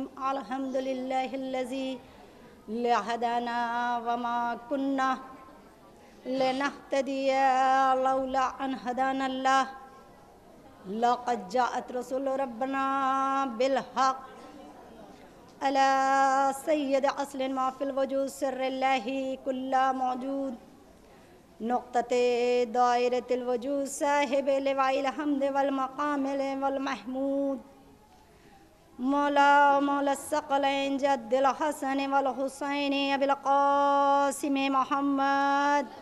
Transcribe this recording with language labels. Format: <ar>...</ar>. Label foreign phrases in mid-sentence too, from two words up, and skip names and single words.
<ar>الحمد لله الذي هدانا وما كنا لنهتدي لولا أن هدانا الله لقد جاءت رسل ربنا بالحق على سيد أصل ما في الوجود سر الله كل موجود نقطة دائرة الوجود صاحب لواء الحمد والمقام والمحمود مولى مولى الثقلين جد الحسن والحسين أبي القاسم محمد</ar>